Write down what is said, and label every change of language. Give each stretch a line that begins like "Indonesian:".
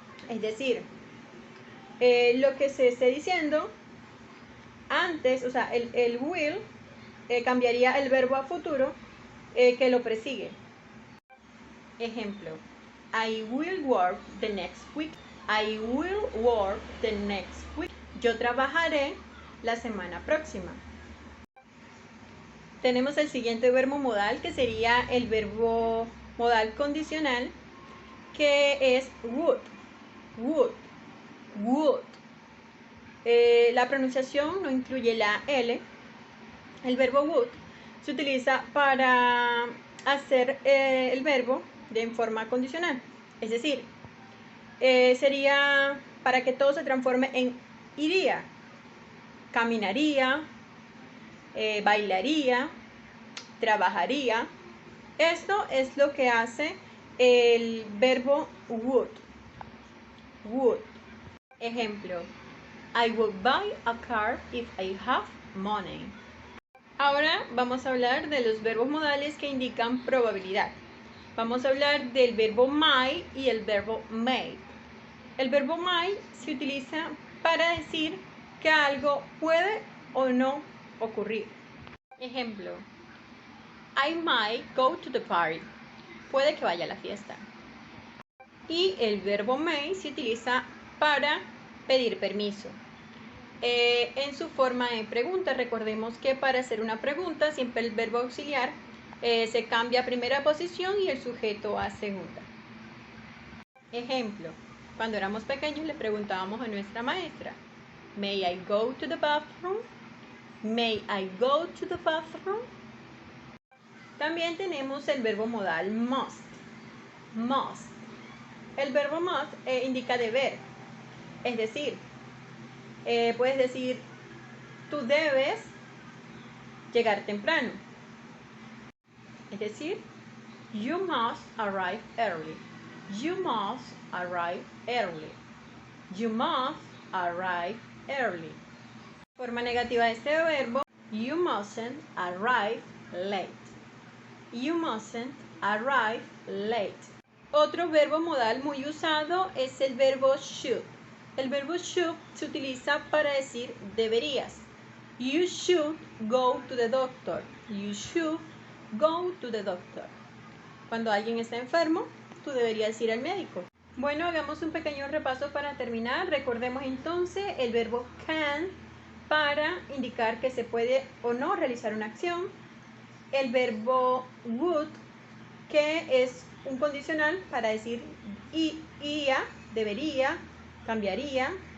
Spanish: Es decir, lo que se esté diciendo antes, o sea, el will cambiaría el verbo a futuro que lo persigue.
English: Ejemplo, I will work the next week. I will work the next week.
Spanish: Yo trabajaré la semana próxima. Tenemos el siguiente verbo modal, que sería el verbo modal condicional, que es would. Would. Would. La pronunciación no incluye la L. El verbo would se utiliza para hacer el verbo de forma condicional. Es decir, sería para que todo se transforme en iría, caminaría, bailaría, trabajaría. Esto es lo que hace el verbo would.
English: Would. Ejemplo, I would buy a car if I have money.
Spanish: Ahora vamos a hablar de los verbos modales que indican probabilidad. Vamos a hablar del verbo might y el verbo may. El verbo might se utiliza para decir que algo puede o no ocurrir.
English: Ejemplo, I might go to the party.
Spanish: Puede que vaya a la fiesta. Y el verbo may se utiliza para pedir permiso. En su forma de pregunta, recordemos que para hacer una pregunta siempre el verbo auxiliar se cambia a primera posición y el sujeto a segunda. Ejemplo, cuando éramos pequeños le preguntábamos a nuestra maestra,
English: May I go to the bathroom? May I go to the bathroom?
Spanish: También tenemos el verbo modal must. Must. El verbo must indica deber, es decir, puedes decir, tú debes llegar temprano. es decir,
English: you must arrive early. You must arrive early. You must arrive early.
Spanish: Forma negativa de este verbo,
English: you mustn't arrive late. You mustn't arrive late.
Spanish: Otro verbo modal muy usado es el verbo should. El verbo should se utiliza para decir deberías.
English: You should go to the doctor. You should go to the doctor.
Spanish: Cuando alguien está enfermo, tú deberías ir al médico. Bueno, hagamos un pequeño repaso para terminar. Recordemos entonces el verbo can para indicar que se puede o no realizar una acción. El verbo would, que es un condicional para decir iría, debería, cambiaría.